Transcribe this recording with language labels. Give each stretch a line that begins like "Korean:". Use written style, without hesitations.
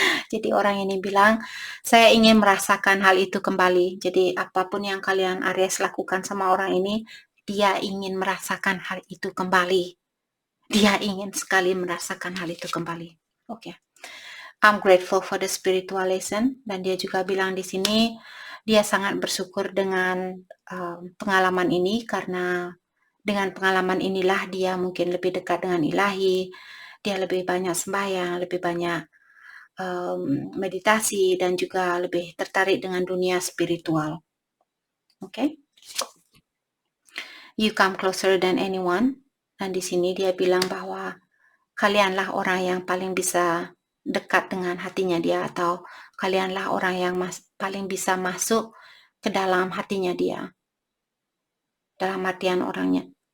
Indonesian: Jadi orang ini bilang, saya ingin merasakan hal itu kembali. Jadi apapun yang kalian Aries lakukan sama orang ini, dia ingin merasakan hal itu kembali. Dia ingin sekali merasakan hal itu kembali. Oke.
English: I'm grateful for the spiritual lesson.
Indonesian: Dan dia juga bilang di sini, dia sangat bersyukur dengan pengalaman ini, karena dengan pengalaman inilah dia mungkin lebih dekat dengan ilahi, dia lebih banyak sembahyang, lebih banyak meditasi, dan juga lebih tertarik dengan dunia spiritual. Oke.
English: You come closer than anyone.
Indonesian: Dan di sini dia bilang bahwa kalianlah orang yang paling bisa dekat dengan hatinya dia, atau kalianlah orang yang paling bisa masuk ke dalam hatinya dia. Dalam artian orangnya,